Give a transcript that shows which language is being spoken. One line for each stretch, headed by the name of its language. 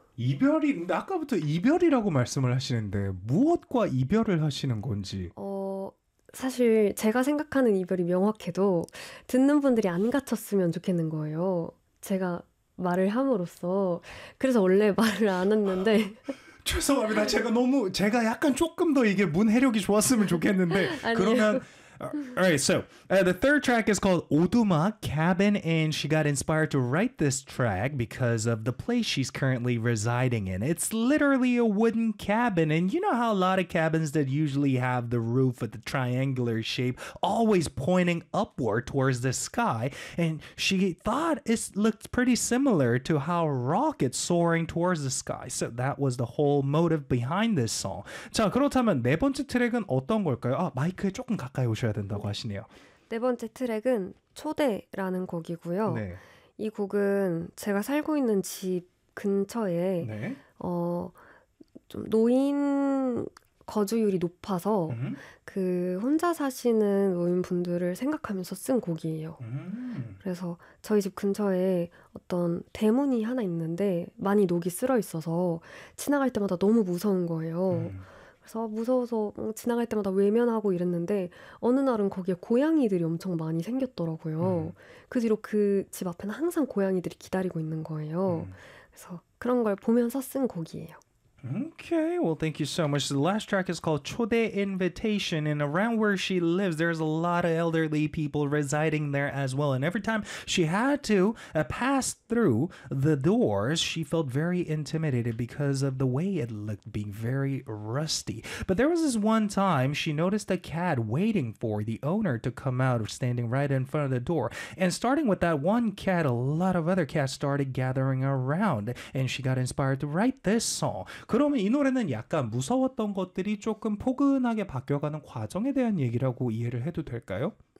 Korean: 이별이 근데 아까부터 이별이라고 말씀을 하시는데 무엇과 이별을 하시는 건지 사실 제가 생각하는 이별이 명확해도 듣는 분들이 안 갇혔으면 좋겠는 거예요. 제가 말을 함으로써 그래서 원래 말을 안 했는데 죄송합니다. 제가 약간 조금 더 이게 문해력이 좋았으면 좋겠는데 그러면
English: alright, so the third track is called 오두막 Cabin, and she got inspired to write this track because of the place she's currently residing in. It's literally a wooden cabin, and you know how a lot of cabins that usually have the roof with the triangular shape always pointing upward towards the sky, and she thought it looked pretty similar to how rockets soaring towards the sky. So that was the whole motive behind this song.
Korean: 자, 그렇다면 네 번째 트랙은 어떤 걸까요? 아, 마이크에 조금 가까이 오셔. 된다고 하시네요. 네 번째 트랙은 초대라는 곡이고요. 네. 이 곡은 제가 살고 있는 집 근처에 네. 좀 노인 거주율이 높아서 그 혼자 사시는 노인분들을 생각하면서 쓴 곡이에요. 그래서 저희 집 근처에 어떤 대문이 하나 있는데 많이 녹이 쓸어 있어서 지나갈 때마다 너무 무서운 거예요. 그래서 무서워서 지나갈 때마다 외면하고 이랬는데 어느 날은 거기에 고양이들이 엄청 많이 생겼더라고요. 그 뒤로 그 집 앞에는 항상 고양이들이 기다리고 있는 거예요. 그래서 그런 걸 보면서 쓴 곡이에요.
English: Okay, well, thank you so much. The last track is called 초대 Invitation, and around where she lives, there's a lot of elderly people residing there as well. And every time she had to pass through the doors, she felt very intimidated because of the way it looked, being very rusty. But there was this one time she noticed a cat waiting for the owner to come out, standing right in front of the door. And starting with that one cat, a lot of other cats started gathering around, and she got inspired to write this song.
Korean: 그러면 이 노래는 약간 무서웠던 것들이 조금 포근하게 바뀌어가는 과정에 대한 얘기라고 이해를 해도 될까요?